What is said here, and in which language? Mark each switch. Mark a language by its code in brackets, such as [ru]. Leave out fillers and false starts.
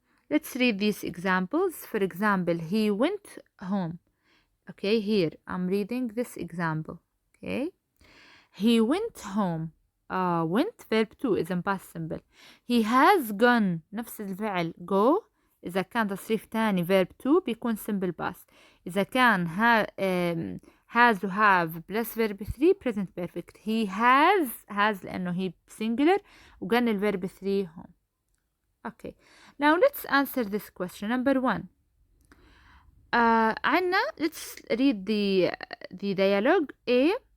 [en] Let's read these examples. For example, he went home. Okay, here I'm reading this example. Okay, he went home. went verb 2 is in past simple. He has gone [ar] نفس الفعل [en] go. [ar] إذا كان تصريف تاني verb 2 بيكون simple past. إذا كان [en] has to have plus verb 3 present perfect. He has [ar] لأنه [en] he singular [ar] وقال [en] الverb 3 home. Okay, now let's answer this question. Number 1. [ar] عنا [en] let's read the dialogue. A.